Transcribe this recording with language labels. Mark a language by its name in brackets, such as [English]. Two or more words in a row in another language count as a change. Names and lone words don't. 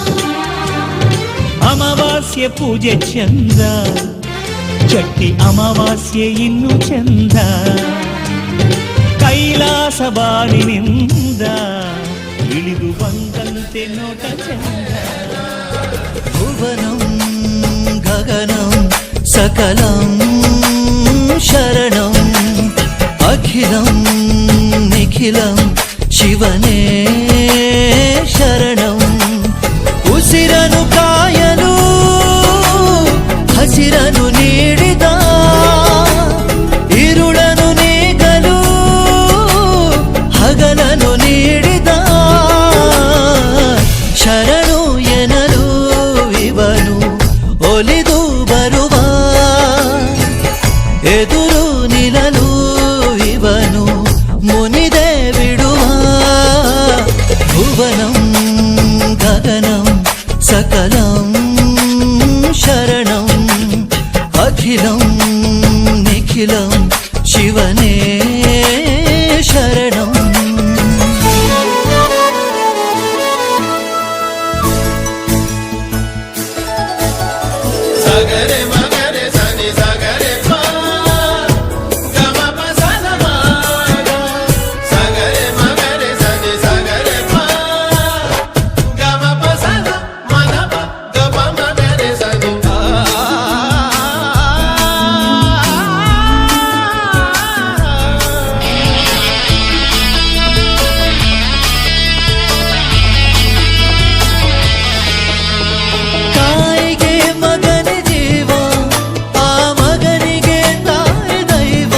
[Kannada] ಅಮಾವಾಸ್ಯೆ ಪೂಜೆ ಚಂದ, ಚಟ್ಟಿ ಅಮಾವಾಸ್ಯೆ ಇನ್ನು ಚಂದ. ಕೈಲಾಸ ಬಾನಿನಿಂದ ಇಳಿದು ಬಂದಂತೆ ನೋಟ ಚಂದ. [Sanskrit] ಭುವನಂ ಗಗನಂ ಸಕಲಂ ಶರಣಂ ಅಖಿಲಂ ನಿಖಿಲಂ ಶಿವನೇ ಶರಣಂ. [Kannada] ಉಸಿರನು ಕಾಯಲು ಹಸಿರನು ನೀಡಿದ, ಇರುಳನು ನೀಗಲು ಹಗಲನು ನೀಡಿದ. ಶರಣು ಎನಲು ಇವನು ಒಲಿದು ಬರುವ, ಎದುರು ನಿಲ್ಲಲು ಇವನು ಮುನಿದೆ ಬಿಡುವ. [Sanskrit] ಭುವನಂ ಗಗನಂ ಸಕಲಂ ಶರಣಂ ಅಖಿಲಂ ನಿಖಿಲಂ ಶಿವನೇ ಶರಣಂ. ಸಗರೆ ಮಗರೆ ಸನಿ ಸಗರೆ ಪ ಗಮ ಪ ಸದ ಮ ಗ. ಸಗರೆ ಮಗರೆ ಸನಿ ಸಗರೆ ಪ ಗಮ ಪ ಸದ ಮದ ಪ ಗ ಪ ಮಗರೆ ಸನಿ. [Kannada] ತಾಯಿಗೆ ಮಗನ ಜೀವ, ಆ ಮಗನಿಗೆ ತಾಯಿ ದೈವ.